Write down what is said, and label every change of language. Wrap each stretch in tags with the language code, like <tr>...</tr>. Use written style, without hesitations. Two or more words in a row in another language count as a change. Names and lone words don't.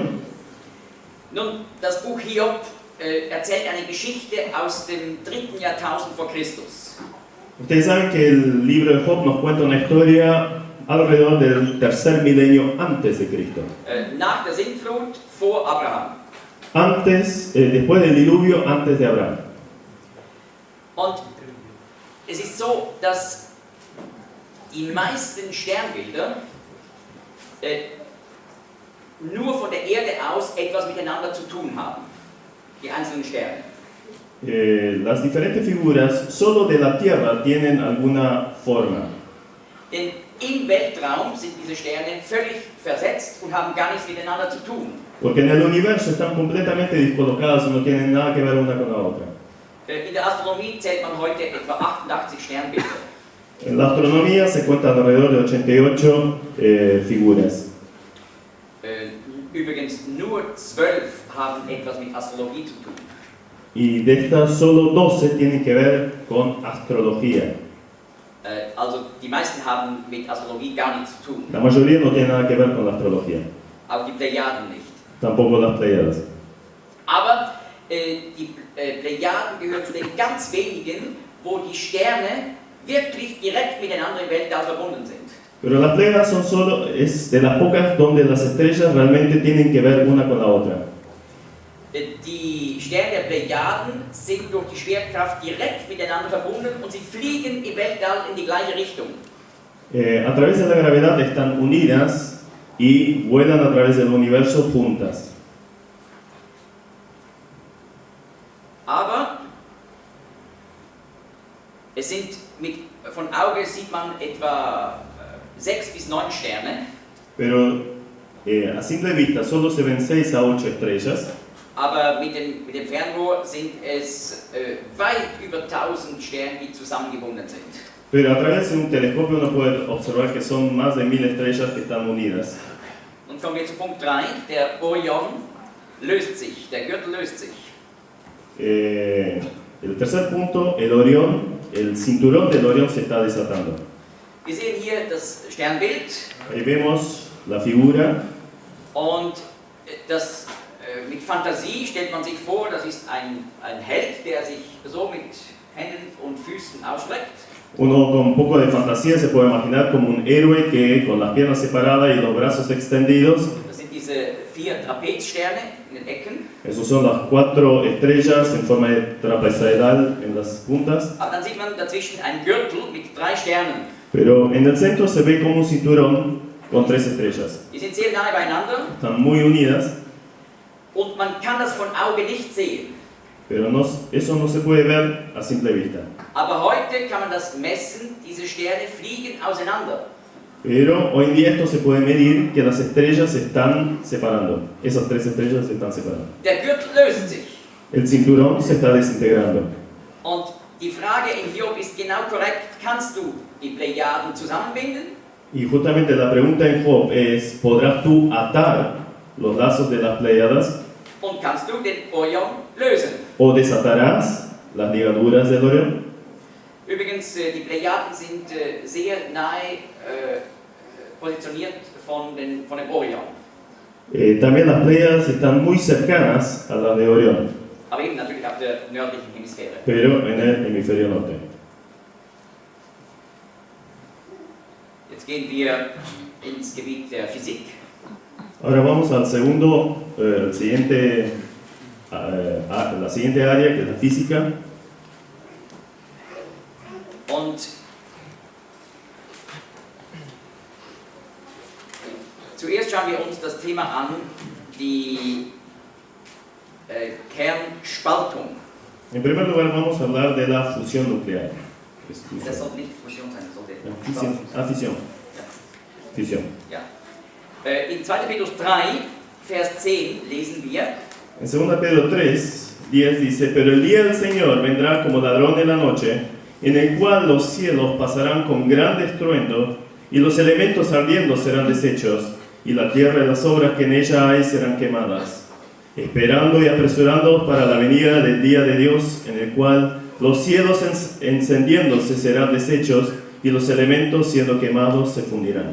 <de>Nun, das Buch Hiob erzählt eine Geschichte aus dem 3. Jahrtausend vor Christus.</de> <es>Ustedes saben que el libro de Job nos cuenta una historia alrededor del tercer milenio antes de Cristo.</es> <de>Nach der Sintflut, vor Abraham.</de> <es>Después del diluvio, antes de Abraham.</es> <de>Und es ist so, dass die meisten Sternbilder nur von der Erde aus etwas miteinander zu tun haben. Die einzelnen Sterne.</de> <es>Las diferentes figuras solo de la Tierra tienen alguna forma.</es> <de>Denn im Weltraum sind diese Sterne völlig versetzt und haben gar nichts miteinander zu tun.</de> <es>Porque en el universo están completamente descolocadas y no tienen nada que ver una con la otra.</es> <de>In der Astronomie zählt man heute etwa 88 Sternbilder.</de> <es>En la astronomía se cuentan alrededor de 88 figuras.</es> <de>Übrigens nur 12 haben etwas mit Astrologie zu tun.</de> <es>Y de estas solo 12 tienen que ver con astrología.</es> <de>Also die meisten haben mit Astrologie gar nichts zu tun.</de> <es>La mayoría no tiene nada que ver con la astrología.</es> <de>Auch die Plejaden nicht.</de> <es>Tampoco las Pléyadas.</es> <de>Aber die Plejaden gehören zu den ganz wenigen, wo die Sterne wirklich direkt miteinander im Weltall verbunden sind.</de> <es>Pero las Pléyadas es de las pocas donde las estrellas realmente tienen que ver una con la otra.</es> <de>Die Sterne der Plejaden sind durch die Schwerkraft direkt miteinander verbunden und sie fliegen im Weltall in die gleiche Richtung.</de> <es>A través de la gravedad están unidas y vuelan a través del universo juntas.</es> <de>Aber es sind von Auge sieht man etwa 6 bis 9 Sterne.</de> <es>Pero a simple vista solo se ven 6 a 8 estrellas.</es> <de>aber mit dem Fernrohr sind es weit über 1000 Sterne, die zusammengebunden sind.</de> <es>Pero a través de un telescopio uno puede observar que son más de 1000 estrellas que están unidas.</es> <de>Und kommen wir zu Punkt 3, der Orion löst sich, der Gürtel löst sich.</de> <es>El tercer punto, el Orión, el cinturón del Orión se está desatando.</es> <de>Wir sehen hier das Sternbild</de> <es>Ahí vemos la figura.</es> <de>und mit Fantasie stellt man sich vor, das ist ein Held, der sich so mit Händen und Füßen ausstreckt.</de> <es>Uno con un poco de fantasía se puede imaginar como un héroe que con las piernas separadas y los brazos extendidos.</es> <de>Das sind diese 4 Trapezsterne in den Ecken.</de> <es>Esos son las 4 estrellas en forma de trapezoidal en las puntas.</es> <de>Aber dann sieht man dazwischen einen Gürtel mit 3 Sternen.</de> <es>Pero en el centro se ve como un cinturón con 3 estrellas.</es> <de>Die sind sehr nahe beieinander</de> <es>Están muy unidas,</es> <de>und man kann das von Auge nicht sehen.</de> <es>pero eso no se puede ver a simple vista.</es> <de>Aber heute kann man das messen, diese Sterne fliegen auseinander.</de> <es>Pero hoy en día esto se puede medir que las estrellas se están separando. Esas 3 estrellas se están separando.</es> <de>Der Gürtel löst sich.</de> <es>El cinturón se está desintegrando.</es> <de>Und die Frage in Hiob ist genau korrekt. Kannst du die Plejaden zusammenbinden?</de> <es>Y justamente la pregunta en Job es, ¿podrás tú atar los lazos de las Pléyades</es> <de>Und kannst du den Orion lösen?</de> <es>o desatarás las ligaduras del Orión?</es> <de>Übrigens, die Plejaden sind sehr nahe positioniert von dem Orion.</de> <es>También las Pléyades están muy cercanas a las de Orión,</es> <de>Aber eben natürlich auf der nördlichen Hemisphäre.</de> <es>pero en el hemisferio norte.</es> <de>Jetzt gehen wir ins Gebiet der Physik.</de> <es>Ahora vamos al segundo, la siguiente área, que es la física.</es> <de>Und zuerst schauen wir uns das Thema an, die Kernspaltung.</de> <es>En primer lugar vamos a hablar de la fusión nuclear.</es> <de>Das sollte nicht Fusion sein, das sollte</de> <es>Fisión. Fisión.</es> <de>Ja.</de> <es>Fisión.</es> <de>Ja. In 2. Petrus 3, Vers 10 lesen wir:</de> <es>En 2 Pedro 3, 10 dice, pero el día del Señor vendrá como ladrón en la noche, en el cual los cielos pasarán con gran estruendo, y los elementos ardiendo serán deshechos, y la tierra y las obras que en ella hay serán quemadas, esperando y apresurando para la venida del día de Dios, en el cual los cielos encendiéndose serán deshechos, y los elementos siendo quemados se fundirán.</es>